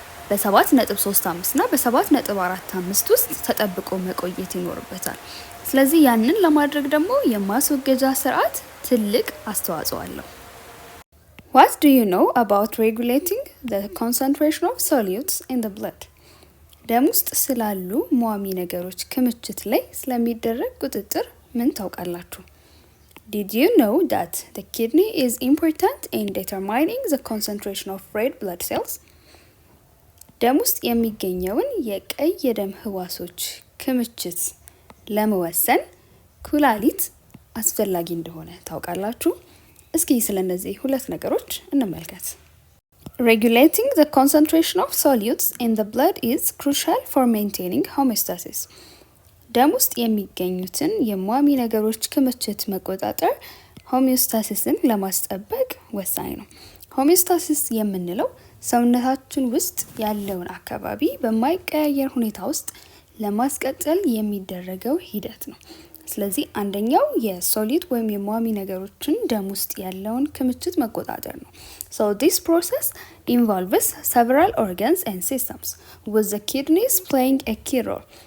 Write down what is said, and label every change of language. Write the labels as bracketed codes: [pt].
[am] በ7.35 እና በ7.45 ውስጥ ተጠብቆ መቆየት ይኖርበታል። ስለዚህ ያንን ለማድረግ ደግሞ የማስወገጃ ስርዓት ትልቅ አስተዋጽኦ አለው። [en] What do you know about regulating the concentration of solutes in the blood? [am] ደም ውስጥ ስላሉ ሟሚ ነገሮች ክምችት ላይ ስለሚደረግ ቁጥጥር ምን ታውቃላችሁ? [en] Did you know that the kidney is important in determining the concentration of red blood cells? [am] ደም ውስጥ የሚገኘውን የቀይ የደም ህዋሶች ክምችት ለመወሰን ኩላሊት አስፈላጊ እንደሆነ ታውቃላችሁ? እስኪ ስለነዚህ ሁለት ነገሮች እንመልከት። [en] Regulating the concentration of solutes in the blood is crucial for maintaining homeostasis. [am] ደም ውስጥ የሚገኙትን የሟሚ ነገሮች ክምችት መቆጣጠር ሆሚዮስታሲስን ለማስጠበቅ ወሳኝ ነው። ሆሚዮስታሲስ የምንለው ሰውነታችን ውስጥ ያለውን አካባቢ በማይቀያየር ሁኔታ ውስጥ ለማስቀጠል የሚደረገው ሂደት ነው። ስለዚህ አንደኛው የሶሊድ ወይም የሟሚ ነገሮችን ደም ውስጥ ያለውን ክምችት መቆጣጠር ነው። [en] So this process involves several organs and systems with the kidneys playing a key role.